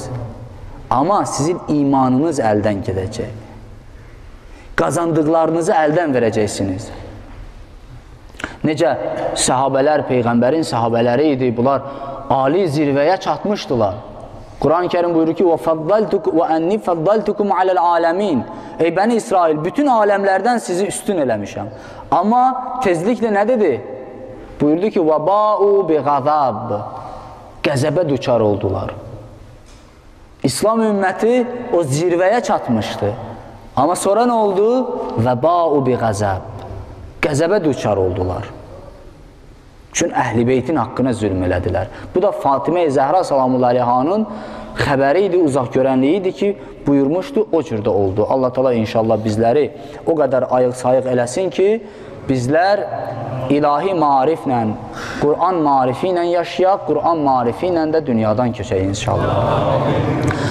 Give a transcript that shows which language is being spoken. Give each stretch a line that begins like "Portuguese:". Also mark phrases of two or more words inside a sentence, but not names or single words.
Azerbaijani: Amma sizin imanınız əldən gedəcək. Qazandıqlarınızı əldən verəcəksiniz. Necə səhabələr, Peyğəmbərin səhabələri idi, bunlar ali zirvəyə çatmışdılar. Quran-ı Kerim buyurur ki,
Arabic: وَأَنِّي فَضَّلْتُكُمْ عَلَى الْعَالَمِينَ
Azerbaijani: Ey Bəni İsrail, bütün aləmlərdən sizi üstün eləmişəm. Amma tezliklə nə dedi? Buyurdu ki,
Arabic: وَبَاءُوا بِغَذَابِ
Azerbaijani: Qəzəbə düçar oldular. İslam ümməti o zirvəyə çatmışdı. Amma sonra nə oldu?
Arabic: وَبَاءُوا بِغَذَابِ
Azerbaijani: Qəzəbə düçar oldular. Çünki Əhl-i Beytin haqqına zülm elədilər. Bu da Fatimə-i Zəhra salamullahi aleyhanın xəbəri idi, uzaq görənliyi idi ki, buyurmuşdu, o cürdə oldu. Allah Teala inşallah bizləri o qədər ayıq-sayıq eləsin ki, bizlər ilahi mariflə, Qur'an marifi ilə yaşayaq, Qur'an marifi ilə də dünyadan köçək inşallah.